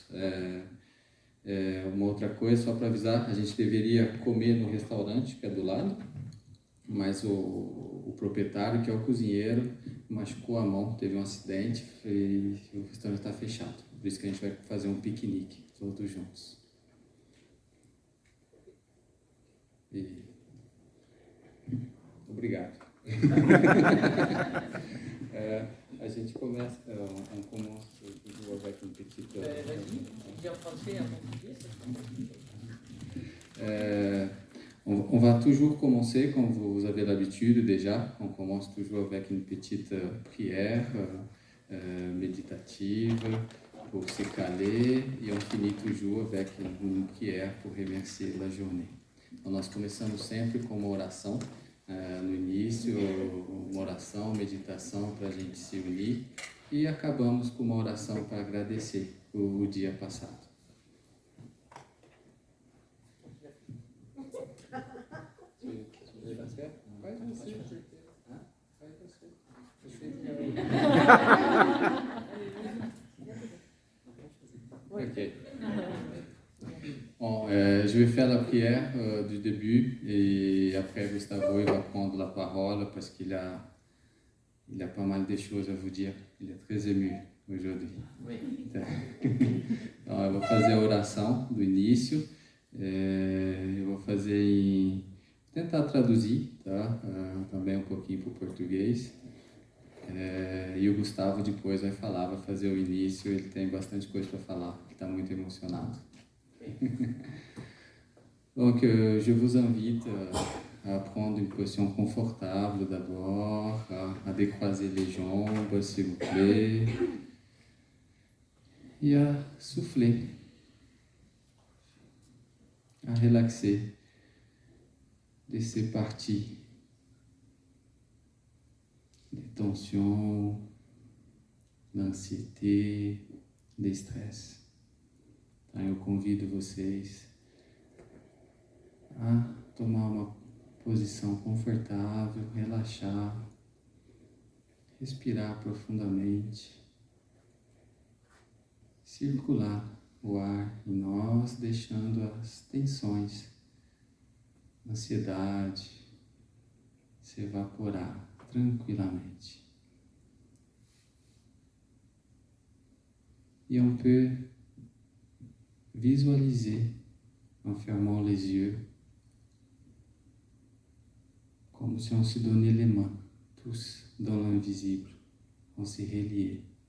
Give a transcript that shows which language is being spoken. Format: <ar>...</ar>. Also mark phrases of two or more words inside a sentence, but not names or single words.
<pt>Uma outra coisa, só para avisar, a gente deveria comer no restaurante, que é do lado, mas o proprietário, que é o cozinheiro, machucou a mão, teve um acidente e o restaurante está fechado. Por isso que a gente vai fazer um piquenique, todos juntos. Obrigado. A gente começa,</pt> <fr>on commence toujours avec une petite... Vas-y, en français, en portugais, on va toujours commencer, comme vous avez l'habitude déjà, on commence toujours avec une petite prière méditative pour se caler et on finit toujours avec une prière pour remercier la journée.</fr> <pt>Então, nós começamos sempre com uma oração, no início, uma oração, meditação para a gente se unir e acabamos com uma oração para agradecer o dia passado. Ok.</pt> <fr>Bon, je vais faire la prière du début et après Gustavo il va prendre la parole parce qu'il a pas mal de choses à vous dire. Il est très ému aujourd'hui. Oui.</fr> <pt>Então, eu vou fazer a oração do início. Eu vou tentar traduzir, tá? Também um pouquinho para o português. E o Gustavo depois vai fazer o início. Ele tem bastante coisa para falar, ele está muito emocionado.</pt> <fr>Donc, je vous invite à prendre une position confortable d'abord, à décroiser les jambes, s'il vous plaît, et à souffler, à relaxer, laisser partir les tensions, l'anxiété, les stress.</fr> <pt>Então, eu convido vocês a tomar uma posição confortável, relaxar, respirar profundamente, circular o ar em nós, deixando as tensões, ansiedade se evaporar tranquilamente.</pt> <fr>Et on peut visualiser en fermant les yeux, comme si on se donnait les mains, tous dans l'invisible, on se reliait.</fr>